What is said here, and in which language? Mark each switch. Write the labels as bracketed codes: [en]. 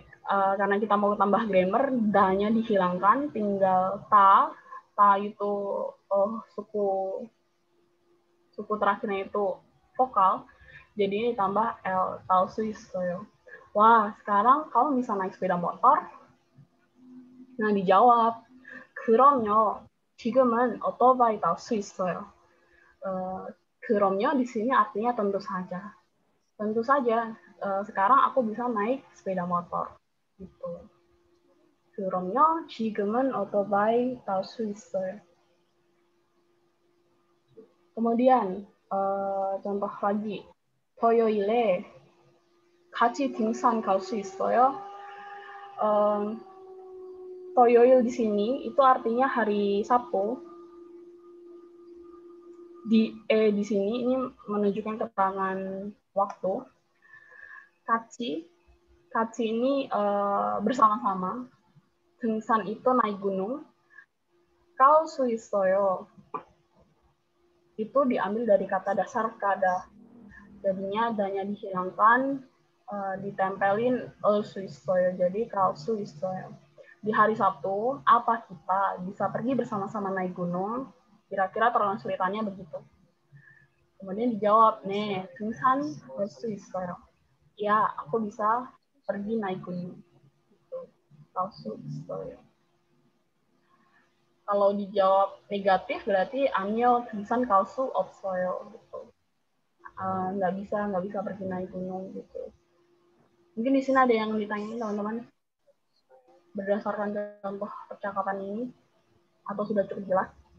[id] Karena kita mau tambah grammar, da-nya dihilangkan, tinggal ta itu suku terakhirnya itu vokal, jadi ini ditambah l, [ko] talsu 있어요. [id] Wah, sekarang kamu bisa naik sepeda motor? Nah, dijawab, [ko] 그럼요. 지금은 오토바이 탈 수 있어요. 그럼요 [id] di sini artinya tentu saja. Tentu saja, sekarang aku bisa naik sepeda motor. Gitu. [ko] 그럼요. 지금은 오토바이 탈 수 있어요. [id] Kemudian, contoh lagi. [ko] 토요일에 같이 등산 갈 수 있어요? 토요일 [id] di sini itu artinya hari Sabtu. Di sini ini menunjukkan keterangan waktu. Kaci ini bersama-sama. 등산 itu naik gunung. [ko] 갈 수 있어요. [id] Itu diambil dari kata dasar kada. Jadinya danya dihilangkan, ditempelin [ko] 갈 수 있어요. [id] Jadi [ko] 갈 수 있어요. [id] Di hari Sabtu, apa kita bisa pergi bersama-sama naik gunung? Kira-kira translatannya begitu. Kemudian dijawab, [ko] 네, 등산 갈 수 있어요. [id] Ya, aku bisa pergi naik gunung. [ko] 갈 수 있어요. [id] Kalau dijawab negatif berarti [ko] 아니요, 등산 갈 수 없어요. [id] Gitu. Nggak bisa pergi naik gunung gitu. Mungkin di sini ada yang ditanyain teman-teman berdasarkan contoh percakapan ini atau sudah cukup jelas?